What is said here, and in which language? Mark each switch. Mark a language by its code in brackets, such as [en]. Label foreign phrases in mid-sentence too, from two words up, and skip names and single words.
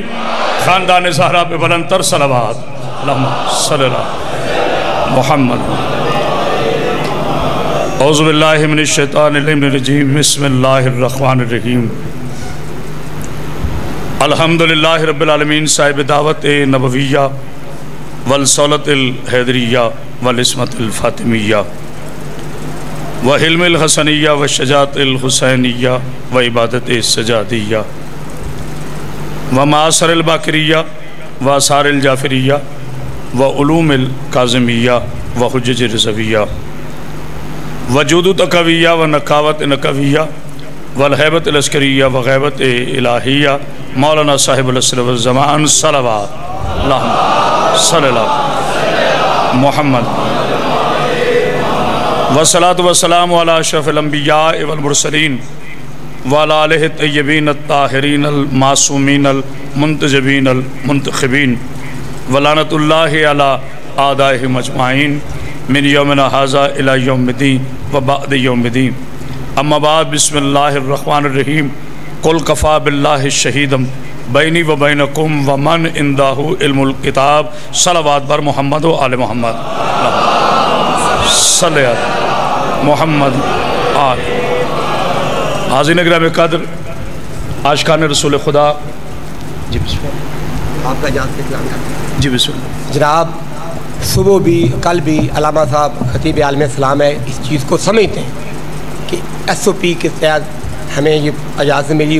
[ur] خاندان زہرا پہ بلندتر صلوات. [ar] اللہم صلی اللہ محمد. اعوذ باللہ من الشیطان الرجیم، بسم اللہ الرحمن الرحیم. الحمدللہ رب العالمین صاحب دعوت نبویہ والصولت الحیدریہ والعصمت الفاطمیہ وحلم الحسنیہ والشجاعت الحسینیہ وعبادت السجادیہ ومعاصر الباقریہ وآثار الجعفریہ وعلوم الکاظمیہ وحجج رضویہ وجود تقویہ ونقاوت نقویہ والحیبت العسکریہ وغیبت الہیہ مولانا صاحب العصر والزمان صلوات. اللہم صلی اللہ محمد. والصلاة والسلام علی اشرف الانبیاء والمرسلین وعلی آلہ الطیبین الطاہرین المعصومین المنتجبین المنتخبین ولعنت اللہ علی اعدائہم اجمعین من یومنا ھذا الی یوم الدین وبعد یوم الدین. اما بعد، بسم اللہ الرحمن الرحیم. قل کفا باللہ شہیدا بینی و بینکم ومن عندہ علم الکتاب. [ur] صلوات بر محمد و آل محمد. [ar] صلی اللہ محمد آل. [ur] حاضرین اکرام قدر، عاشقان رسول خدا، جی بسم اللہ. آپ کا اجازت اکرام کرتے. جی بسم اللہ. جناب، صبح بھی کل بھی علامہ صاحب خطیب عالم اسلام ہے، اس چیز کو سمجھتے ہیں کہ ایس او پی کے تحت ہمیں یہ اجازت ملی.